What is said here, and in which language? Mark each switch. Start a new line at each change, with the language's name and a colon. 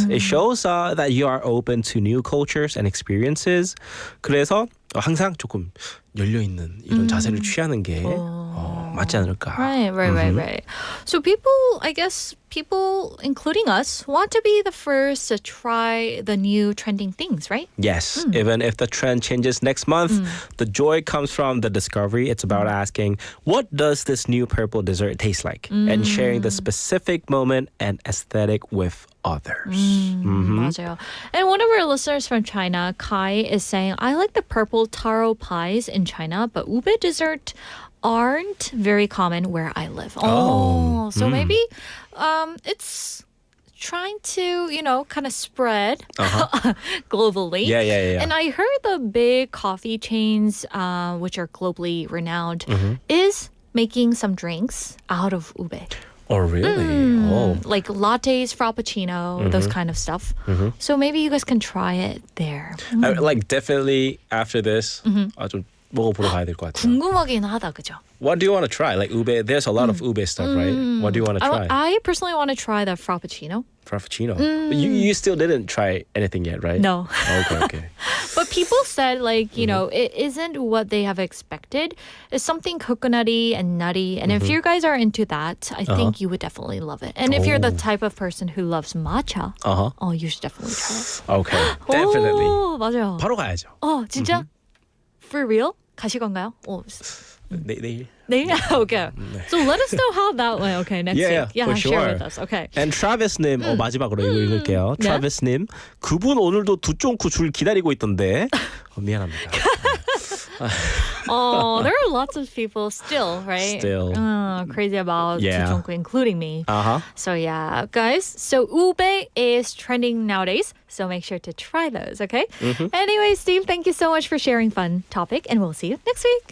English: It shows that you are open to new cultures and experiences.
Korean: 그래서 항상 조금 열려 있는 이런 자세를 취하는 게 맞지 않을까.
English: Right. So people, including us, want to be the first to try the new trending things, right? Yes, even if the trend changes next month, the joy comes from the discovery. It's about asking, what does this new purple dessert taste like? And sharing the specific moment and aesthetic with others.
Korean: 맞아요.
English: And one of our listeners from China, Kai, is saying, I like the purple taro pies in China, but ube dessert aren't very common where I live. So maybe it's trying to, kind of spread globally. Yeah. And I heard the big coffee chains, which are globally renowned, is making some drinks out of ube. Oh, really? Oh. Like lattes, frappuccino, those kind of stuff. So maybe you guys can try it there. Like definitely after this,
Korean: 좀 먹어보러 가야 될 것 같아요. 궁금하긴 하다, 그죠?
English: What do you want to try? Like ube, there's a lot of ube stuff, right? What do you want to try? I personally want to try the frappuccino. Frappuccino. But you still didn't try anything yet, right? No. Okay. But people said, like, it isn't what they have expected. It's something coconutty and nutty. And if you guys are into that, I think you would definitely love it. And if you're the type of person who loves matcha, you should definitely try it. Okay, definitely.
Korean: 오, 맞아요. 바로 가야죠. 진짜?
English: For real?
Korean: 가실 건가요? 내일.
English: 네? Okay. So let us know how that went. Okay, next Yeah, week. Yeah, for share sure. with us. Okay.
Korean: And Travis님, 마지막으로 이거 읽을게요. 네? Travis님, 그분 오늘도 두쫑쿠 줄 기다리고 있던데. 미안합니다.
English: Oh, there are lots of people still, right? Still. Crazy about Yeah. Jungkook, including me. Uh-huh. So yeah, guys. So ube is trending nowadays. So make sure to try those, okay? Anyway, Steve, thank you so much for sharing fun topic, and we'll see you next week.